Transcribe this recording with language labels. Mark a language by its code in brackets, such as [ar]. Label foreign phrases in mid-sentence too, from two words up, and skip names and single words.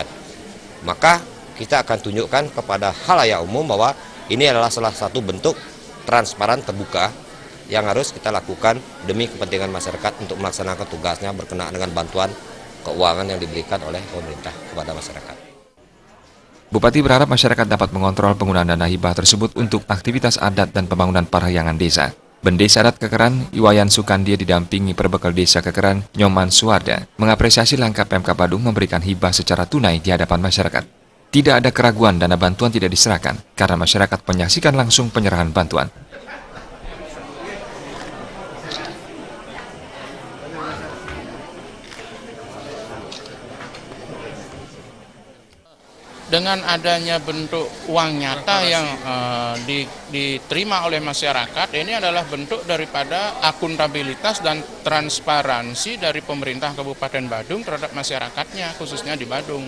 [id] Maka kita akan tunjukkan kepada khalayak umum bahwa ini adalah salah satu bentuk transparan terbuka yang harus kita lakukan demi kepentingan masyarakat untuk melaksanakan tugasnya berkenaan dengan bantuan keuangan yang diberikan oleh pemerintah kepada masyarakat. Bupati berharap masyarakat dapat mengontrol penggunaan dana hibah tersebut untuk aktivitas adat dan pembangunan parahyangan desa. Bendesa adat Kekeran, Iwayan Sukandia didampingi Perbekal Desa Kekeran, Nyoman Suwarda, mengapresiasi langkah Pemkab Badung memberikan hibah secara tunai di hadapan masyarakat. Tidak ada keraguan dana bantuan tidak diserahkan, karena masyarakat menyaksikan langsung penyerahan bantuan. Dengan adanya bentuk uang nyata yang diterima oleh masyarakat, ini adalah bentuk daripada akuntabilitas dan transparansi dari pemerintah Kabupaten Badung terhadap masyarakatnya, khususnya di Badung.